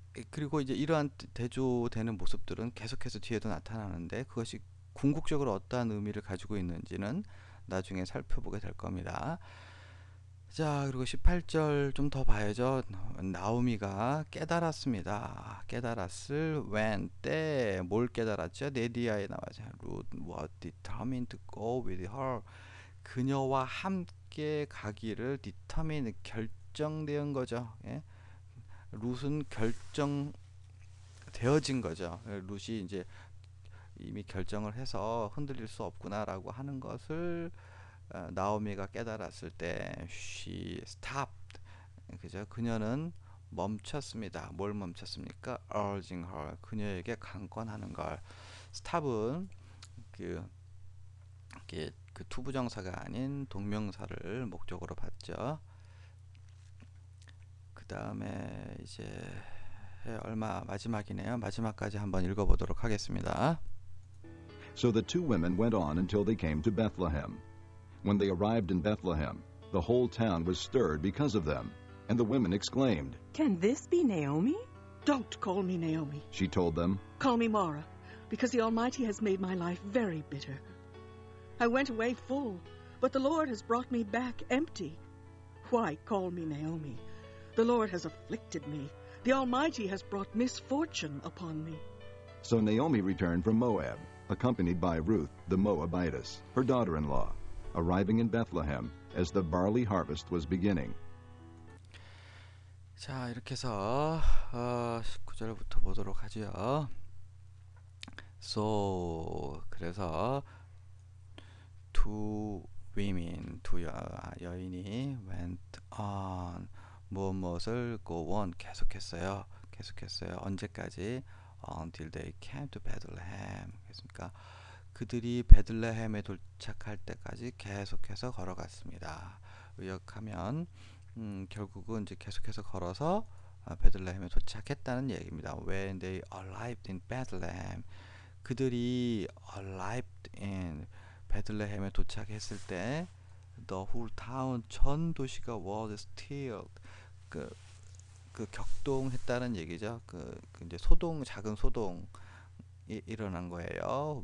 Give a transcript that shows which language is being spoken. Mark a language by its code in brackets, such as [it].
[ko] 그리고 이제 이러한 대조되는 모습들은 계속해서 뒤에도 나타나는데 그것이 궁극적으로 어떠한 의미를 가지고 있는지는 나중에 살펴보게 될 겁니다. 자, 그리고 18절 좀 더 봐야죠. 나오미가 깨달았습니다. 깨달았을 when 때 뭘 깨달았죠? 네디아에 나와죠. [en] Ruth was determined to go with her. [ko] 그녀와 함께 가기를 determine 결정된 거죠. 예? 룻은 결정되어진 거죠. 룻이 이제 이미 결정을 해서 흔들릴 수 없구나라고 하는 것을 나오미가 깨달았을 때 [en] she stopped. [ko] 그죠? 그녀는 멈췄습니다. 뭘 멈췄습니까? [en] urging her. [ko] 그녀에게 강권하는 걸. stop은 그 투부정사가 아닌 동명사를 목적으로 봤죠. 그 다음에 이제 얼마 마지막이네요. 마지막까지 한번 읽어보도록 하겠습니다. [en] So the two women went on until they came to Bethlehem. When they arrived in Bethlehem, the whole town was stirred because of them, and the women exclaimed, Can this be Naomi? Don't call me Naomi. She told them, Call me Mara, because the Almighty has made my life very bitter. I went away full, but the Lord has brought me back empty. Why call me Naomi? The Lord has afflicted me. The Almighty has brought misfortune upon me. So Naomi returned from Moab, accompanied by Ruth the Moabitess, her daughter-in-law, arriving in Bethlehem as the barley harvest was beginning. [ko] 자, 이렇게 해서 19절부터 보도록 하죠. [en] So, [ko] 그래서 [en] two women, [ko] 두 여인이 [en] went on, [ko] 무엇을 [en] go on, [ko] 계속했어요. 언제까지? [en] Until they came to Bethlehem. [ko] 그렇습니까? 그들이 베들레헴에 도착할 때까지 계속해서 걸어갔습니다. 의역하면 결국은 이제 계속해서 걸어서 베들레헴에 도착했다는 얘기입니다. [en] When they arrived in Bethlehem, [ko] 그들이 [en] arrived in [ko] 베들레헴에 도착했을 때 [en] the whole town, [ko] 전 도시가 [en] was still, [ko] 그 격동했다는 얘기죠. 이제 작은 소동이 일어난 거예요.